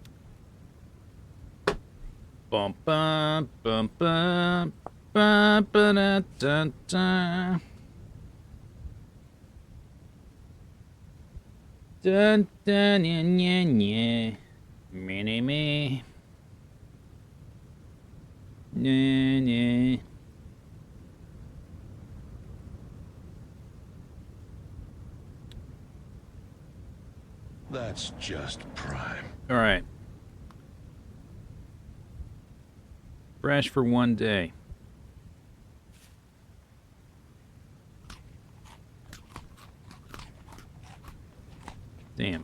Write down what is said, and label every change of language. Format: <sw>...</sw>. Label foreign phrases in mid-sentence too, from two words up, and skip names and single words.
<en>Bum bum bum bum bum ba da da da. Dun dun nya nya nya. Mini me. Nya nya. That's just prime. All right. Fresh for one day. Damn.</en>